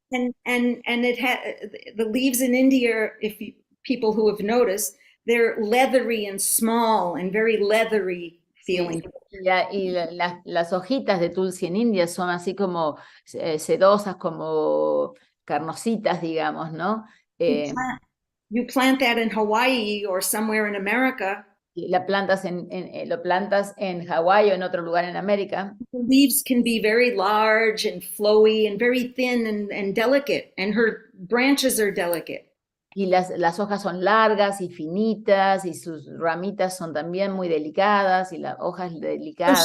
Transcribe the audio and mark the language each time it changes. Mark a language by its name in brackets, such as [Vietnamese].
[English] And it the leaves in India, people who have noticed, they're leathery and small and very leathery feeling. [Spanish] Las hojitas de tulsi en India son así como sedosas, como carnositas, digamos, ¿no? [English] You plant that in Hawaii or somewhere in America. [Spanish] Lo plantas en Hawái o en otro lugar en América. [English] The leaves can be very large and flowy and very thin and delicate, and her branches are delicate. [Spanish] Y las hojas son largas y finitas, y sus ramitas son también muy delicadas, y las hojas delicadas.